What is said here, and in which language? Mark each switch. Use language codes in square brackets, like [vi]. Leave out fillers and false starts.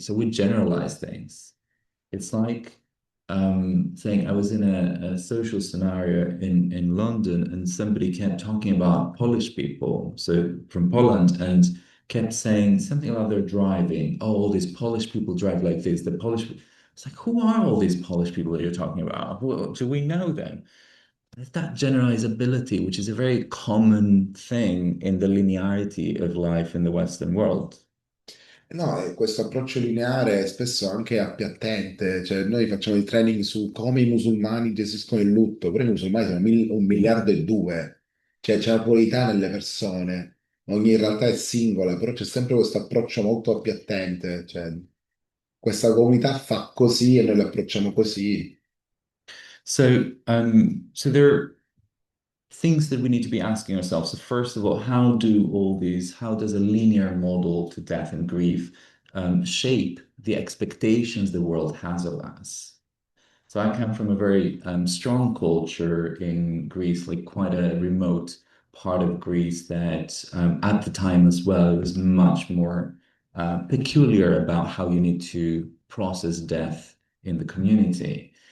[en] So we generalize things. It's like saying I was in a social scenario in London and somebody kept talking about Polish people, so from Poland, and kept saying something about their driving. Oh, all these Polish people drive like this. The Polish, it's like, who are all these Polish people that you're talking about? Do we know them? It's that generalizability, which is a very common thing in the linearity of life in the Western world. [it] No, questo approccio lineare è spesso anche appiattente, cioè noi facciamo il training su come i musulmani gestiscono il lutto, però i musulmani sono 1,2 miliardi, cioè c'è una pluralità nelle persone, ogni realtà è singola, però c'è sempre questo approccio molto appiattente, cioè questa comunità fa così e noi l'approcciamo così. [en] So there are things that we need to be asking ourselves. So first of all, how does a linear model to death and grief shape the expectations the world has of us? So I come from a very strong culture in Greece, like quite a remote part of Greece that at the time as well, it was much more peculiar about how you need to process death in the community.